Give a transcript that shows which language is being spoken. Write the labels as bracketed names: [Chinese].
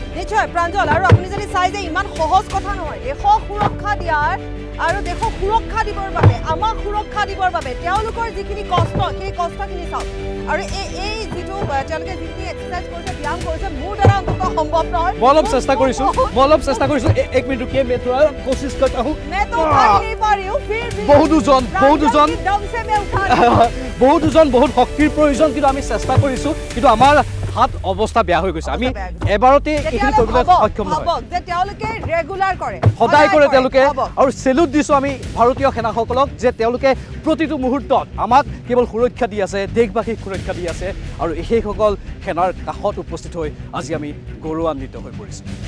[Assamese] নিশ্চয় প্ৰাঞ্জল আৰু আপুনি যদি চাই যে ইমান সহজ কথা নহয় দেশক সুৰক্ষা দিয়াৰ আৰু দেশক সুৰক্ষা দিবৰ বাবে আমাক সুৰক্ষা দিবৰ বাবে তেওঁলোকৰ যিখিনি কষ্ট সেই কষ্টখিনি চাওক আৰু এই যিটো তেওঁলোকে যিখিনি এক্সাৰচাইজ কৰিছে ব্যায়াম কৰিছে মোৰ দ্বাৰা অন্তত সম্ভৱ নহয় মই অলপ চেষ্টা কৰিছোঁ এক মিনিট [Hindi] रुकिए मैं थोड़ा कोशिश करता हूँ मैं तो उठा नहीं पा रही हूँ फिर भी बहुत दम से मैं उठा बहुत [Assamese] শক্তিৰ প্ৰয়োজন কিন্তু আমি চেষ্টা কৰিছোঁ কিন্তু আমাৰ হাত অৱস্থা বেয়া হৈ গৈছে আমি এবাৰতে এইখিনি কৰিবলৈ সক্ষম নহয় যে তেওঁলোকে ৰেগুলাৰ কৰে সদায় কৰে তেওঁলোকে আৰু সেলুট দিছোঁ আমি ভাৰতীয় সেনাসকলক যে তেওঁলোকে প্ৰতিটো মুহূৰ্তত আমাক কেৱল সুৰক্ষা দি আছে দেশবাসীক সুৰক্ষা দি আছে আৰু সেইসকল সেনাৰ কাষত উপস্থিত হৈ আজি আমি গৌৰৱান্বিত হৈ পৰিছোঁ